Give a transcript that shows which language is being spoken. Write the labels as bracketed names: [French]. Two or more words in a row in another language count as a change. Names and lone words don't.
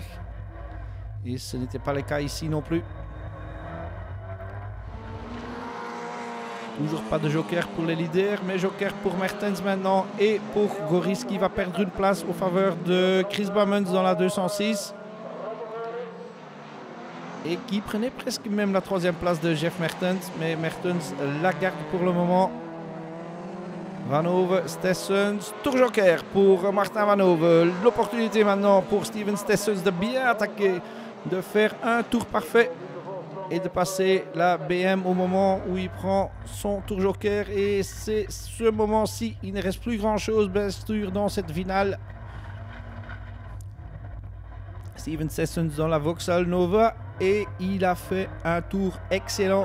[French] Et ce n'était pas le cas ici non plus. Toujours pas de joker pour les leaders, mais joker pour Mertens maintenant et pour Goris qui va perdre une place au faveur de Chris Bamens dans la 206. Et qui prenait presque même la troisième place de Jeff Mertens, mais Mertens la garde pour le moment. Van Hove, Stessens, Tour Joker pour Martin Van Hove. L'opportunité maintenant pour Steven Stessens de bien attaquer, de faire un tour parfait et de passer la BM au moment où il prend son Tour Joker. Et c'est ce moment-ci, il ne reste plus grand-chose bien sûr dans cette finale. Steven Stessens dans la Vauxhall Nova et il a fait un tour excellent.